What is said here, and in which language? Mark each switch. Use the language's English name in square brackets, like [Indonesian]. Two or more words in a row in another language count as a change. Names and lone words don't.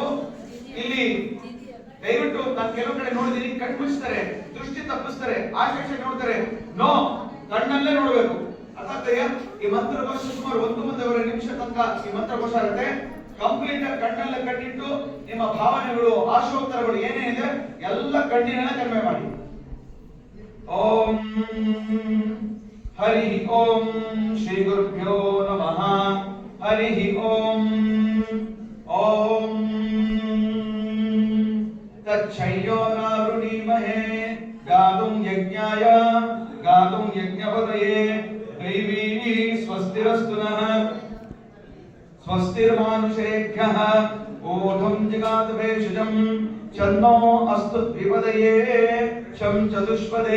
[Kannada] ಇಲ್ಲಿ ದಯವಿಟ್ಟು ನಾನು ಕೆಲವು ಕಡೆ ನೋಡಿದೀನಿ, ಕಣ್ಣು ಮುಚ್ಚಿಸ್ತಾರೆ, ದೃಷ್ಟಿ ತಪ್ಪಿಸ್ತಾರೆ, ಆಶೆ ನೋಡ್ತಾರೆ. ನೋ, ಕಣ್ಣಲ್ಲೇ ನೋಡ್ಬೇಕು. ಅರ್ಥಾತ್ಯ ಈ ಮಂತ್ರಘೋಷ ಸುಮಾರು 1-1.5 ನಿಮಿಷ ತನಕ ಈ ಮಂತ್ರಘೋಷ ಆಗುತ್ತೆ. ಕಂಪ್ಲೀಟ್ ಕಣ್ಣಲ್ಲೇ ಕಣ್ಣಿಟ್ಟು ನಿಮ್ಮ ಭಾವನೆಗಳು, ಆಶೋತ್ತರಗಳು ಏನೇನಿದೆ ಎಲ್ಲ ಕಣ್ಣಿನಲ್ಲೇ ಕನ್ವೆ ಮಾಡಿ. [Sanskrit] ಓಂ ಹರಿ ಓಂ ಶ್ರೀ ಗುರುಭ್ಯೋ ನಮಃ. ಹರಿ ಓಂ. ಓಂ ತಚ್ಛಯ್ಯೋರಾವೃಣೀಮಹೇ ಗಾತುಂ ಯಜ್ಞಾಯ ಗಾತುಂ ಯಜ್ಞಪತಯೇ ದೈವೀ ಸ್ವಸ್ತಿರಸ್ತು ನಃ ಸ್ವಸ್ತಿರ್ಮಾನುಷೇಭ್ಯಃ ಓಧಂ ಜಿಗಾತ ಭೇಷಜಂ ಚನ್ನೋ ಅಸ್ತು ದ್ವಿಪದಯೇ ಶಂ ಚತುಷ್ಪದೇ.